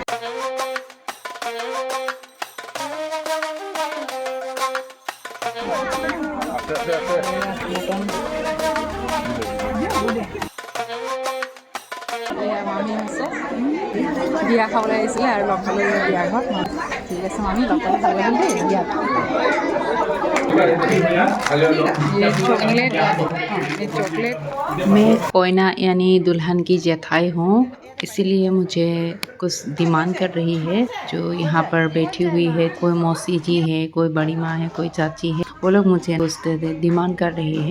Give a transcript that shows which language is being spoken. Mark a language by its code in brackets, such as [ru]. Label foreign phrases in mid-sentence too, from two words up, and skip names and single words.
[as] मामी আছে বিয়া খাবলৈ আহিছিলে আৰু লগ পালোঁ বিয়া ঘৰত। ঠিক আছে মামি, লগ পাই ভাল লাগিল দেই বিয়াত। [hi] चॉकलेट। मैं कोयना यानी दुल्हन की जेठाई हूँ, इसीलिए मुझे कुछ डिमांड कर रही है। जो यहाँ पर बैठी हुई है, कोई मौसी जी है, कोई बड़ी माँ है, कोई चाची है, वो लोग मुझे कुछ डिमांड कर रही है।